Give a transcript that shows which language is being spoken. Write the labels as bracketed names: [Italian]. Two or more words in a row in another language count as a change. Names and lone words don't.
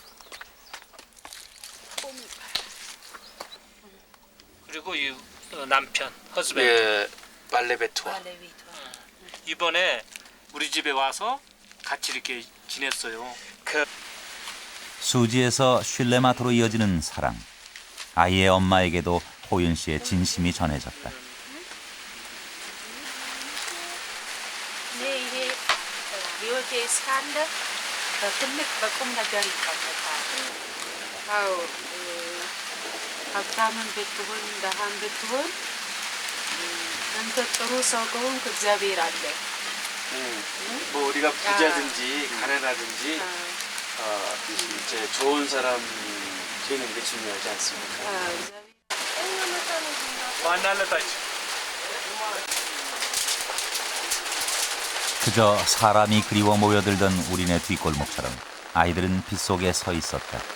[Korean] 그리고 이 남편, 허스밴드. 예, 발레베토아. 이번에 우리 집에 와서 같이 이렇게 지냈어요. 수지에서 슐레마트로 이어지는 사랑. 아이의 엄마에게도 호윤 씨의 진심이 전해졌다. [Amharic] ሀብታምን ብትሆን ደሃን ብትሆን አንተ ጥሩ ሰው ከሆንክ እግዚአብሔር አለ። [Korean] 뭐 우리가 부자든지 가난하든지 이제 좋은 사람 되는 게 중요하지 않습니까? 그저 사람이 그리워 모여들던 우리네 뒷골목처럼 아이들은 빗속에 서 있었다.